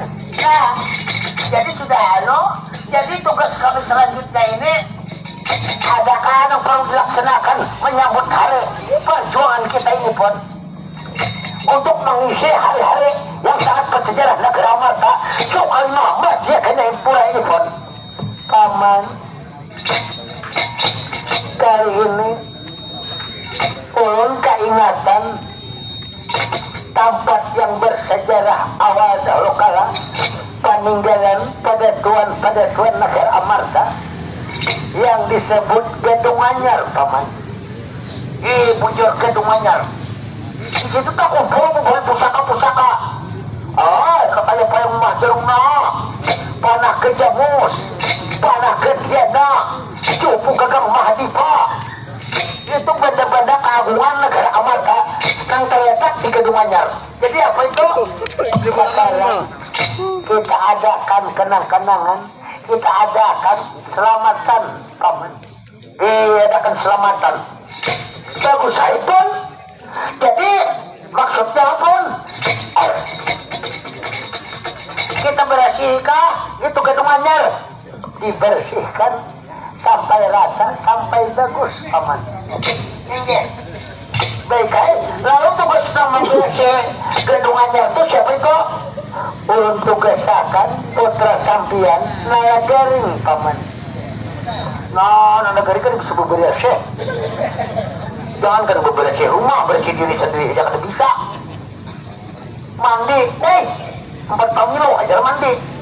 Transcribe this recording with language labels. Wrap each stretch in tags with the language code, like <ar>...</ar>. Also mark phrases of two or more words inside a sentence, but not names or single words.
<id>Nah, jadi sudah jadi tugas kami selanjutnya ini adakah yang perlu dilaksanakan menyambut hari perjuangan kita ini pun untuk mengisi hari-hari yang sangat bersejarah negara Marta soal nama dia kena pula ini pun paman kali ini ulun keingatan tempat yang bersejarah awal dahulu kala peninggalan pada tuan negara Amarta yang disebut Gedung Anyar paman. Bujur Gedung Anyar. Di situ tak kumpul pusaka-pusaka. Kepala-pala rumah jeruna, panah kejamus, panah kediana, cupu gagang Mahdipa itu benda-benda keagungan negara Amarta yang terletak di Gedung Anyar. Jadi apa itu? Sekarang kita adakan kenang-kenangan, kita adakan selamatan paman, diadakan selamatan. Bagus saya pun. Jadi maksudnya pun kita bersihkah itu Gedung Anyar, dibersihkan sampai rata, sampai bagus paman. Ini baik. Lalu tugas membersih Gedung Anyar itu siapa itu? Ulun tugasakan putra sampian Naya Garing paman. Nah, Naya Garing kan bisa bebersih. Jangan kan bebersih rumah, bersih diri sendiri jangan bisa. Mandi, 4 pamilo aja mandi.</id>